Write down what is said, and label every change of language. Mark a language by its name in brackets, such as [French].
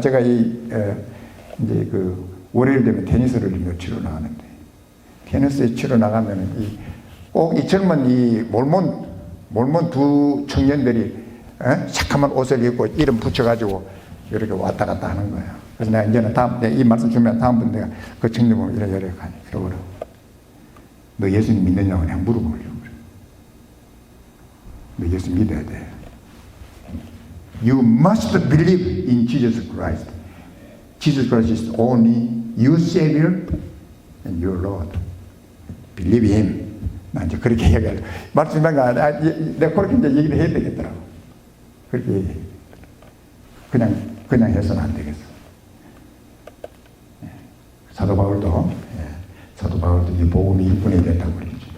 [Korean] 제가 이제 월요일 되면 테니스를 치러 나가는데 테니스에 치러 나가면 꼭 이 젊은 이 몰몬 두 청년들이 새까만 옷을 입고 이름 붙여가지고 이렇게 왔다 갔다 하는 거예요. 그래서 내가 이제는 이 말씀 주면 다음부터 내가 그 청년 보면 이래 가니 그러고 너 예수님 믿느냐고 내가 물어보려고 그래. 너 예수 믿어야 돼. [English] You must believe in Jesus Christ. Jesus Christ is only your Savior and your Lord. Believe Him. [Korean] 나 이제 그렇게 얘기하려. 말씀한 거 아니야. 내가 그렇게 이제 얘기를 해야 되겠더라고. 그렇게 얘기해. 그냥 해서는 안 되겠어. 사도 바울도 이 복음이 일꾼이 됐다고 그러죠.